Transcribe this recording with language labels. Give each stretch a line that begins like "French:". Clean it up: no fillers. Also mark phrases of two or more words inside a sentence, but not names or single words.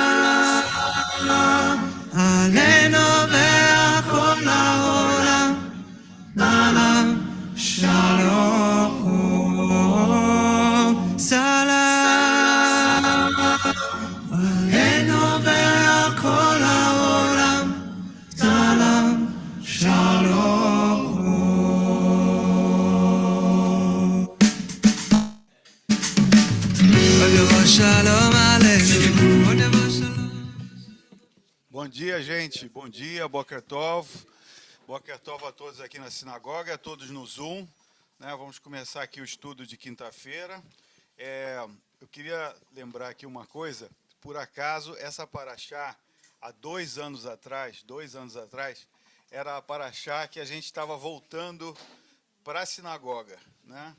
Hebrew: עלינו ועל כל העולם, סלאם, שלום, סלאם, עלינו ועל כל העולם, סלאם, שלום. שלום עלינו.
Portuguese: Bom dia, gente. Bom dia,
Hebrew: בוקר טוב. בוקר טוב
Portuguese: a todos aqui na sinagoga, a todos no Zoom. Vamos começar aqui o estudo de quinta-feira. Eu queria lembrar aqui uma coisa. Por acaso, essa paraxá, há 2 anos atrás, era a paraxá que a gente estava voltando para a sinagoga, né?